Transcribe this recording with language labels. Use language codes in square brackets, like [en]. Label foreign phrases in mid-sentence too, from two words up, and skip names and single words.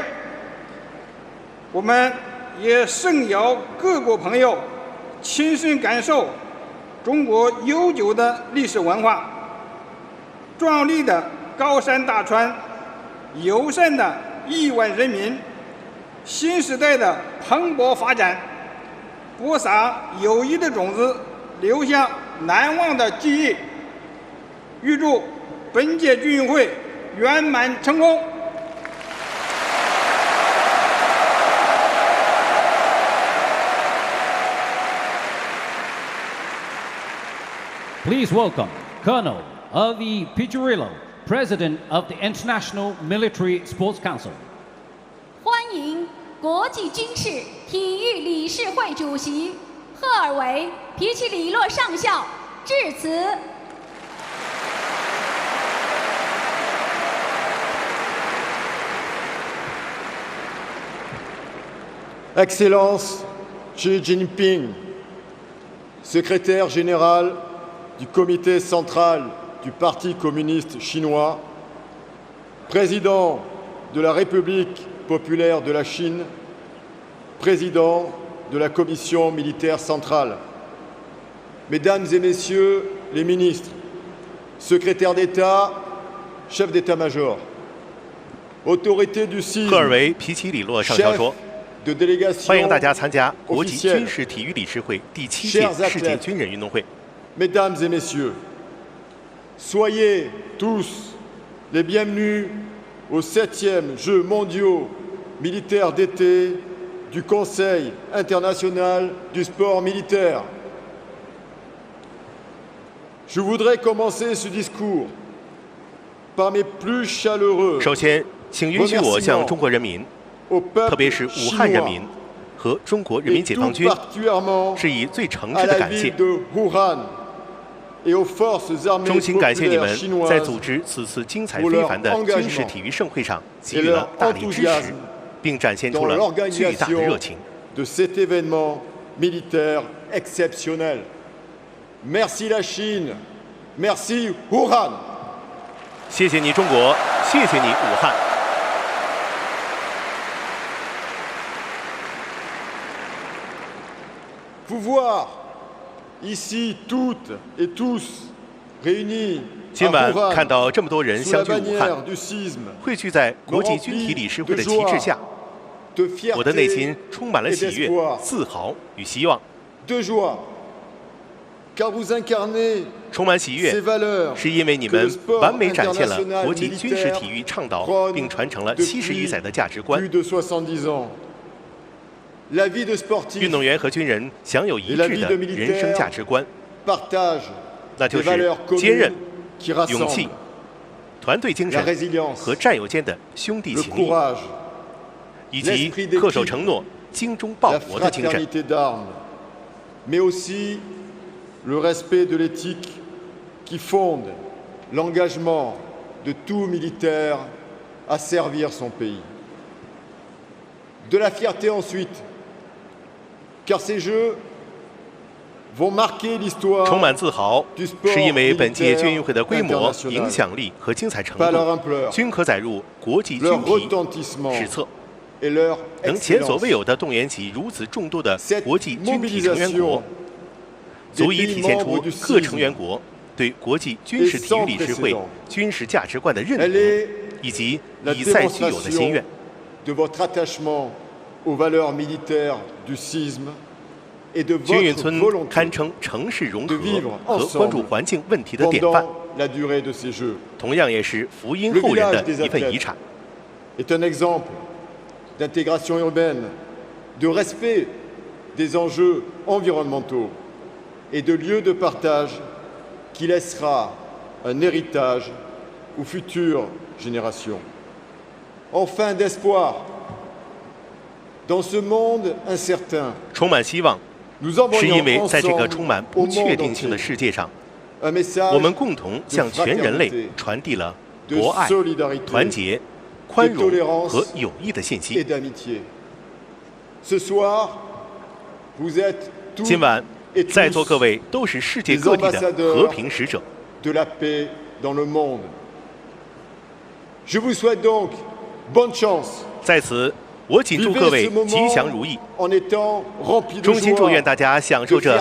[zh] 我们也诚邀各国朋友亲身感受中国悠久的历史文化，壮丽的高山大川，友善的亿万人民，新时代的蓬勃发展，播撒友谊的种子，留下难忘的记忆。预祝本届军运会圆满成功。 [en] Please welcome Colonel Avi Pichurillo, President of the International Military Sports Council. [zh] 欢迎国际军事体育理事会主席、 赫尔维·皮奇里洛上校致辞。 [fr] Excellence Xi Jinping, secrétaire général du Comité central du Parti communiste chinois, président de la République populaire de la Chine, président de la Commission militaire centrale, Mesdames et Messieurs les ministres, secrétaires d'État, chefs d'état-major, autorités du CISM, [zh] 赫尔维·皮奇里洛上校说 [fr] de délégation [zh] 欢迎大家参加国际 [fr] officielle [zh] 军事体育理事会第7届世界军人运动会。 [fr] Mesdames et Messieurs, soyez tous les bienvenus aux 7e Jeux mondiaux militaires d'été du Conseil international du sport militaire. Je voudrais commencer ce discours par mes plus chaleureux [zh] 首先，请允许我向中国人民， [fr] au [zh] 特 [fr] peuple [zh] 别是武汉人 [fr] chinois [zh] 民和中国人民 [fr] et [zh] 解放 [fr] tout [zh] 军， [fr] particulièrement [zh] 致以最诚挚 [fr] à [zh] 的 [fr] la [zh] 感谢 [fr] ville。de Wuhan et aux forces armées [zh] 衷心感谢你 [fr] populaires [zh] 们在 [fr] chinoises [zh] 组织此次精彩非凡的军事体育盛会上给予了大力支持，并展现出 [fr] dans [zh] 了巨大的 [fr] l'organisation [zh] 热情。 [fr] de cet événement militaire exceptionnel. Merci la Chine, merci Wuhan. [zh] 谢谢你，中国，谢谢你，武汉。 [fr] Vous voir ici toutes et tous réunis [zh] 今 [fr] à [zh] 晚 [fr] Wuhan [zh] 看到这么多人 [fr] sous la [zh] 相聚武汉， [fr] bannière du CISM [zh] 汇聚在国际军体理事会的旗帜下， [fr] de [zh] 我的内 [fr] fierté [zh] 心充满了喜悦、自豪与希望。 [fr] de joie, car vous incarnez [zh] 充满喜 [fr] ces [zh] 悦， [fr] valeurs [zh] 是因为你 [fr] que [zh] 们 [fr] le sport [zh] 完美展现了 [fr] international [zh] 国际军事体育 [fr] militaire [zh] 倡导， [fr] prône [zh] 并传承了70余载的价值观 [fr] plus。de 70 ans. La vie de sportif [zh] 运动员和军人享有一致的人生价值观， [fr] partage [zh] 那就 [fr] des valeurs [zh] 是坚韧、 [fr] communes qui [zh] 勇气 [fr] rassemblent、 [zh] 团队精 [fr] la [zh] 神 [fr] résilience, [zh] 和战友间的兄弟 [fr] le [zh] 情谊， [fr] courage, [zh] 以及恪守承诺、精忠报 [fr] la [zh] 国的精神。 [fr] fraternité d'armes, mais aussi le respect de l'éthique qui fonde l'engagement de tout militaire à servir son pays. De la fierté ensuite, car ces Jeux vont marquer l'histoire [zh] 充满自豪，是因为本届军运会的规模、影响力和精彩程 [fr] par leur [zh] 度， [fr] ampleur, [zh] 均可载入国际 [fr] leur [zh] 军体 [fr] retentissement [zh] 史册， [fr] et leur [zh] 能前所 [fr] excellence. [zh] 未有的动员起如此众多的 [fr] Cette [zh] 国际军体成员 [fr] mobilisation [zh] 国， [fr] des [zh] 足以 [fr] pays [zh] 体现出 [fr] membres du [zh] 各 [fr] CISM [zh] 成员国对国际军事体育理事会 [fr] sans précédent [zh] 军事价值观的认 [fr] Elle [zh] 同， [fr] est [zh] 以及 [fr] la [zh] 以赛俱有的心 [fr] démonstration [zh] 愿。 [fr] de votre attachement aux valeurs militaires du CISM et de [zh] 军运 [fr] votre [zh] 村 [fr] volonté [zh] 堪称城市融 [fr] de [zh] 合 [fr] vivre [zh] 和 [fr] ensemble [zh] 关注环境问题的典范， [fr] pendant la durée de ces Jeux. [zh] 同样也是福音后人的一份遗产。 [fr] Est un exemple d'intégration urbaine, de respect des enjeux environnementaux et de lieu de partage qui laissera un héritage aux futures générations. Enfin d'espoir. Dans ce monde incertain, [zh] 充满希望， [fr] nous [zh] 是因 [fr] envoyons [zh] 为在这个 [fr] ensemble [zh] 充满 [fr] au [zh] 不确 [fr] monde [zh] 定性的 [fr] entier [zh] 世界上， [fr] un message [zh] 我们共同向全人类 [fr] fraternité, [zh] 传递了 [fr] de [zh] 博爱、 [fr] solidarité [zh] 团结、宽 [fr] de [zh] 容 [fr] tolérance [zh] 和友谊的信 [fr] et [zh] 息。 [fr] d'amitié. Ce soir, vous êtes tous [zh] 今晚 [fr] et [zh] 在座 [fr] tous [zh] 各位都是世界各地的和平使者， [fr] de la paix dans le monde. Je vous souhaite donc bonne chance. [zh] 在此，我谨祝 [fr] Vivez [zh] 各位 [fr] ce moment [zh] 吉祥如意， [fr] en étant remplis de [zh] 衷心祝愿 [fr] joie. [zh] 大家享受着